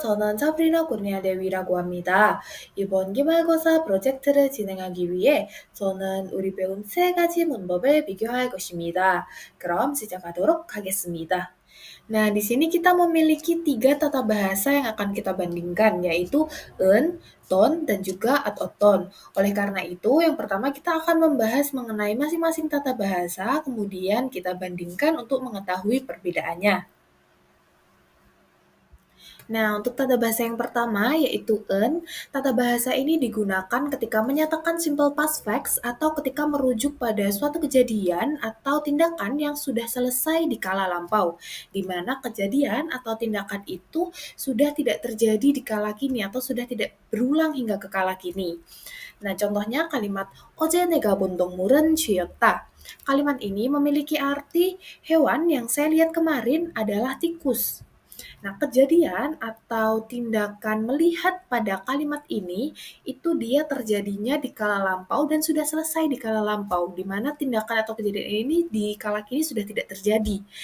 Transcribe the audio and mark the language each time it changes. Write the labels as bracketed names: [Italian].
[Korean] 저는 사브리나 고르니아 대위라고 합니다. 이번 기말고사 프로젝트를 진행하기 위해 저는 우리 배운 세 가지 문법을 비교할 것입니다. 그럼 시작하도록 하겠습니다. [Indonesian] Nah, di sini kita memiliki tiga tata bahasa yang akan kita bandingkan, yaitu en, ton, dan juga at-oton. Oleh karena itu, yang pertama kita akan membahas mengenai masing-masing tata bahasa, kemudian kita bandingkan untuk mengetahui perbedaannya. Nah, untuk tata bahasa yang pertama yaitu en, tata bahasa ini digunakan ketika menyatakan [English] simple past facts [Indonesian] atau ketika merujuk pada suatu kejadian atau tindakan yang sudah selesai di kala lampau, di mana kejadian atau tindakan itu sudah tidak terjadi di kala kini atau sudah tidak berulang hingga ke kala kini. Nah, contohnya kalimat [Korean] 어제 내가 본 동물은 쥐였다. [Indonesian] Kalimat ini memiliki arti hewan yang saya lihat kemarin adalah tikus. Nah, kejadian atau tindakan melihat pada kalimat ini itu dia terjadinya di kala lampau dan sudah selesai di kala lampau, di mana tindakan atau kejadian ini di kala kini sudah tidak terjadi.